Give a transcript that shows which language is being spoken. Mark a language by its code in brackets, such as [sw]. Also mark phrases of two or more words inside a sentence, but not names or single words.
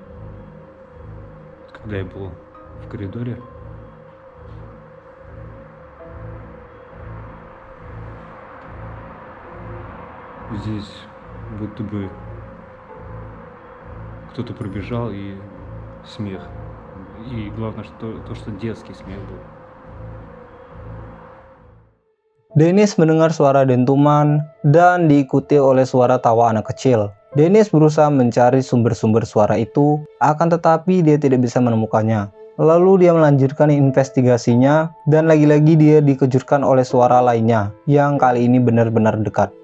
[ru] когда я был в коридоре, здесь будто бы кто-то пробежал, и смех. И главное, что детский смех был. [id] Denis mendengar suara dentuman dan diikuti oleh suara tawa anak kecil. Denis berusaha mencari sumber-sumber suara itu, akan tetapi dia tidak bisa menemukannya. Lalu dia melanjutkan investigasinya, dan lagi-lagi dia dikejutkan oleh suara lainnya, yang kali ini benar-benar dekat.